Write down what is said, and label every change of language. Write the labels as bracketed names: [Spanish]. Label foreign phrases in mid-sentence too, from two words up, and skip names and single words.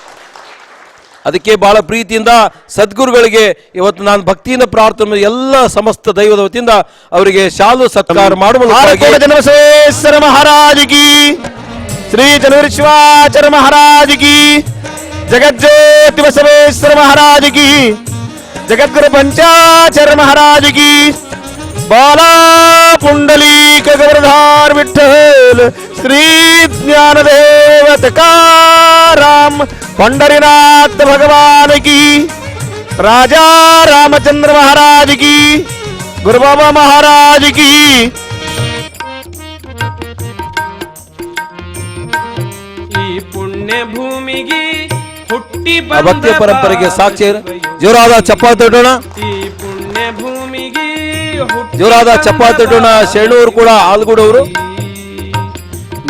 [Kannada] ಅದಕ್ಕೆ ಬಹಳ ಪ್ರೀತಿಯಿಂದ ಸದ್ಗುರುಗಳಿಗೆ ಇವತ್ತು ನಾನು ಭಕ್ತಿಯಿಂದ ಪ್ರಾರ್ಥನೆ ಎಲ್ಲ ಸಮಸ್ತ ದೈವದ ವತಿಯಿಂದ ಅವರಿಗೆ ಶಾಲು ಸತ್ಕಾರ ಮಾಡುವುದು. [Marathi] चन्नबसवेश्वर महाराज की, श्री चन्नवीर शिवाचार्य महाराज की, जगज्योती बसवेश्वर महाराज की, जगद्गुरु पंचाचार्य महाराज की, बाला पुंडलीक गवरधार विठ्ठल, श्री ज्ञानदेव तुकाराम पंढरीनाथ भगवान की, राजा रामचंद्र महाराज की, गुरु बाबा महाराज की. [Kannada] ಈ ಪುಣ್ಯ ಭೂಮಿಗೆ ಹುಟ್ಟಿ ಭಕ್ತಿಯ ಪರಂಪರೆಗೆ ಸಾಕ್ಷಿ ಜೋರಾದ ಚಪ್ಪಾಳೆ ತಟ್ಟೋಣ. ಈ ಪುಣ್ಯ ಭೂಮಿಗೆ ಜೋರಾದ ಚಪ್ಪಾಳೆ ತಟ್ಟೋಣ. ಶರಣೂರು ಕೂಡ ಆಲ್ಗೂಡವರು